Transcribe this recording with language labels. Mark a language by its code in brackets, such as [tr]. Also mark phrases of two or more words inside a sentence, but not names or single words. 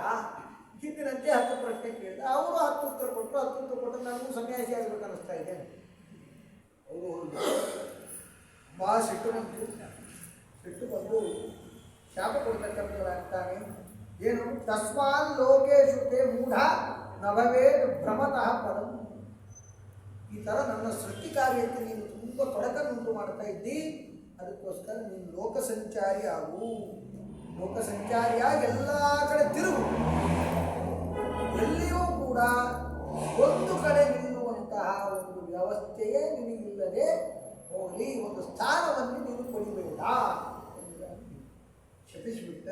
[kn] ಹಿಂದಿನಂತೆ 10 ಪ್ರಶ್ನೆ ಕೇಳಿದ. ಅವರು 10 ಉತ್ತರ ಕೊಟ್ಟರು. 10 ಉತ್ತರ ಕೊಟ್ಟರೆ ನನಗೂ ಸನ್ಯಾಸಿ ಆಗಬೇಕು ಅನ್ನಿಸ್ತಾ ಇದೆ. ಅವರು ಬಾ ಸಿಟ್ಟು ಬಂತು. ಸಿಟ್ಟು ಬಂದು ಶಾಪ ಕೊಡ್ತಕ್ಕಂಥದ್ದಾಗ್ತಾನೆ. ಏನು? [sa] ತಸ್ಮಾನ್ ಲೋಕೇಶು ತೇ ಮೂಢ ನಭವೇದ್ ಭ್ರಮತಃ ಪದಂ. [kn] ಈ ಥರ ನನ್ನ ಸೃಷ್ಟಿ ಕಾರ್ಯಕ್ಕೆ ನೀನು ತುಂಬ ತೊಡಕನ್ನುಂಟು ಮಾಡ್ತಾ ಇದ್ದಿ, ಅದಕ್ಕೋಸ್ಕರ ನೀನು ಲೋಕ ಸಂಚಾರಿ ಆಗು. ಲೋಕ ಸಂಚಾರಿಯಾಗಿ ಎಲ್ಲ ಕಡೆ ತಿರುಗು. ಎಲ್ಲಿಯೂ ಕೂಡ ಒಂದು ಕಡೆ ನಿಲ್ಲುವಂತಹ ಒಂದು ವ್ಯವಸ್ಥೆಯೇ ನಿನಗಿಲ್ಲದೆ ಹೋಗಲಿ, ಒಂದು ಸ್ಥಾನವನ್ನು ನೀನು ಪಡಿಬೇಡ ಶಪಿಸಿಬಿಟ್ಟ.